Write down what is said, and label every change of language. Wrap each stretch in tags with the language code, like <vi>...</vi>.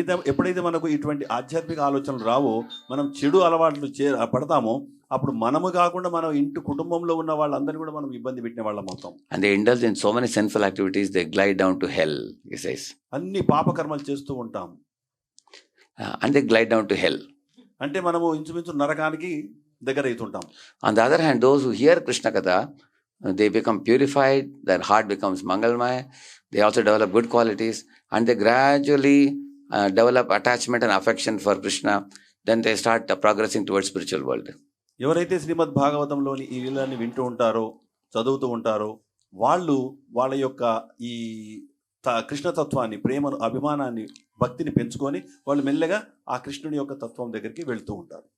<te>ఎప్పుడైతే మనకు ఇటువంటి ఆధ్యాత్మిక ఆలోచనలు రావో, మనం చెడు అలవాట్లు పడతామో, అప్పుడు మనము కాకుండా మన ఇంటి కుటుంబంలో ఉన్న వాళ్ళందరినీ కూడా మనం ఇబ్బంది పెట్టిన వాళ్ళం అవుతాం.</te> <en>And they indulge in so many sinful activities, they glide down to hell, he says.</en> <te>అన్ని పాపకర్మలు చేస్తూ ఉంటాం.</te> <en>And they glide down to hell.</en> <te>అంటే మనము ఇంచుమించు నరకానికి దగ్గర అవుతుంటాం.</te> <en>On the other hand, those who hear Krishna Katha, they become purified, their heart becomes Mangalmaya, they also develop good qualities, and they gradually develop attachment and affection for Krishna. Then they start progressing towards spiritual world.</en> <te>ఎవరైతే శ్రీమద్ భాగవతంలోని ఈ లీలని వింటూ ఉంటారో, చదువుతూ ఉంటారో, వాళ్ళ యొక్క ఈ కృష్ణతత్వాన్ని, ప్రేమను, అభిమానాన్ని, భక్తిని పెంచుకొని వాళ్ళు మెల్లగా ఆ కృష్ణుని యొక్క తత్వం దగ్గరికి వెళ్తూ ఉంటారు.</te>